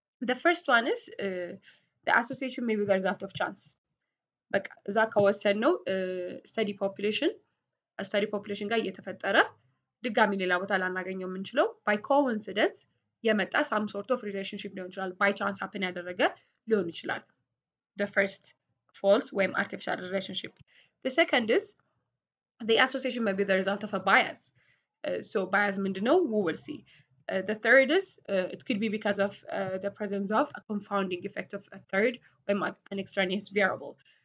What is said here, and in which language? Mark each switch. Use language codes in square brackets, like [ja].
[en] The first one is the association may be the result of chance. [am] በቃ እዛ ከወሰድነው [en] study population [am] ጋር እየተፈጠረ ድጋሚ ሌላ ቦታ ላናገኘው የምንችለው [en] by coincidence [am] የመጣ [en] some sort of relationship [am] ሊሆን ይችላል። [en] by chance happen [am] ያደረገ ሊሆን ይችላል. [en] The first false [am] ወይም [en] artificial relationship. The second is the association may be the result of a bias. So bias [am] ምንድነው? [en] We will see. The third is it could be because of the presence of a confounding effect of a third [am] ወይም [en] an extraneous variable.